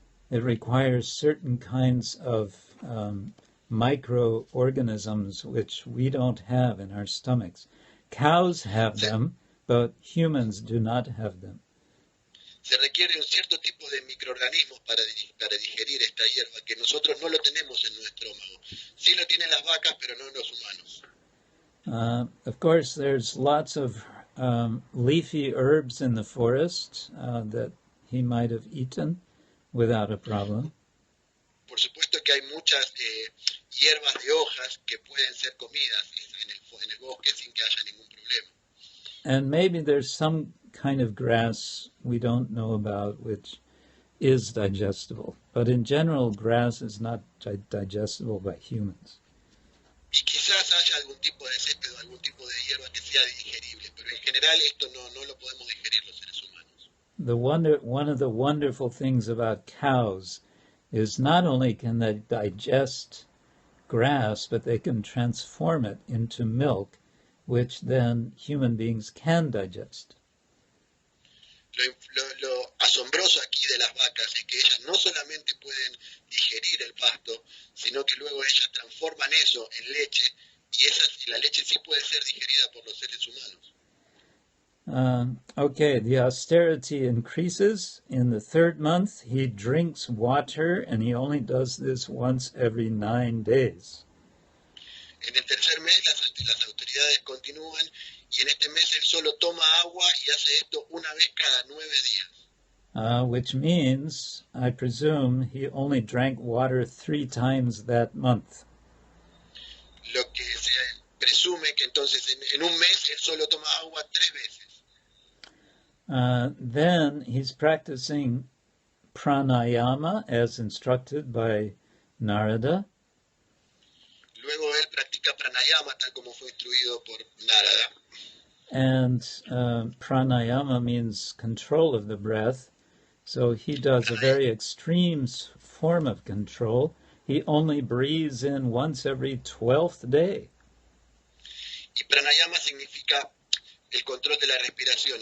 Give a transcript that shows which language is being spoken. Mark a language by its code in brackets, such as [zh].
[en] It requires certain kinds of microorganisms which we don't have in our stomachs. Cows have them, but humans do not have them. [es] Se requiere un cierto tipo de microorganismos para digerir esta hierba, que nosotros no lo tenemos en nuestro estómago. Sí lo tienen las vacas, pero no los humanos. [en] Of course, there's lots of leafy herbs in the forest that he might have eaten without a problem. [es] Por supuesto que hay muchas hierbas de hojas que pueden ser comidas en el bosque sin que haya ningún problema. [en] And maybe there's some kind of grass we don't know about which is digestible. But in general, grass is not digestible by humans. [es] Y quizás haya algún tipo de césped o algún tipo de hierba que sea digerible, pero en general esto no lo podemos digerir los seres humanos. [en] One of the wonderful things about cows is not only can they digest grass, but they can transform it into milk, which then human beings can digest. [es] Lo asombroso aquí de las vacas es que ellas no solamente pueden digerir el pasto, sino que luego ellas transforman eso en leche y la leche sí puede ser digerida por los seres humanos. [en] Okay, the austerity increases. In the third month, he drinks water, and he only does this once every 9 days. [es] En el tercer mes las autoridades continúan y en este mes él solo toma agua y hace esto una vez cada 9 días. [en] Which means, I presume, he only drank water 3 times that month. [es] Lo que se presume que entonces en un mes él solo toma agua 3 veces. [en] Then he's practicing pranayama as instructed by Narada. [es] Luego él practica pranayama tal como fue instruido por Narada. [en] And pranayama means control of the breath. So he does a very extreme form of control. He only breathes in once every 12th day. [es] Y pranayama significa el control de la respiración.